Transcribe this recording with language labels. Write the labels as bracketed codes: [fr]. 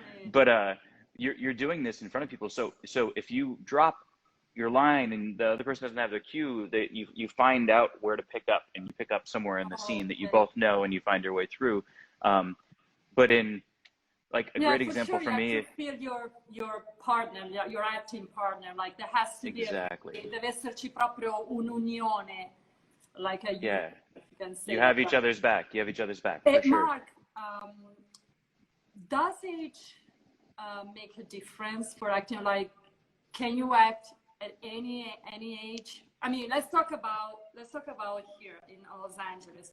[en] But you're doing this in front of people. So if you drop your line and the other person doesn't have their cue, that you find out where to pick up, and you pick up somewhere in the scene that you both know, and you find your way through. But in like a great example sure, for me, you have to feel your partner, your acting partner. Like there has to exactly. [it] deve esserci proprio un'unione, [en] like a Yeah, if you can say you have it, each other's back. You have each other's back for sure. Mark, does age make a difference for acting? Like, can you act at any age? I mean, let's talk about here in Los Angeles.